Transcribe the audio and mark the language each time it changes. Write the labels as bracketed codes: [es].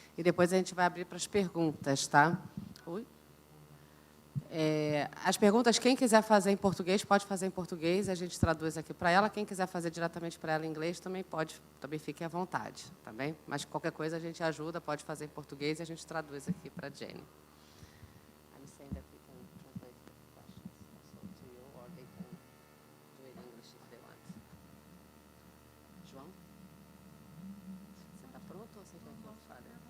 [pt] E depois a gente vai abrir para as perguntas, tá? Oi? As perguntas, quem quiser fazer em português, pode fazer em português, a gente traduz aqui para ela. Quem quiser fazer diretamente para ela em inglês, também pode, também fique à vontade, tá bem? Mas qualquer coisa a gente ajuda, pode fazer em português e a gente traduz aqui para a Jennie. [en] I'm saying that we can translate the questions also to you, or they can do it in English if they want. [pt] João? Você está pronto ou você quer que eu fale?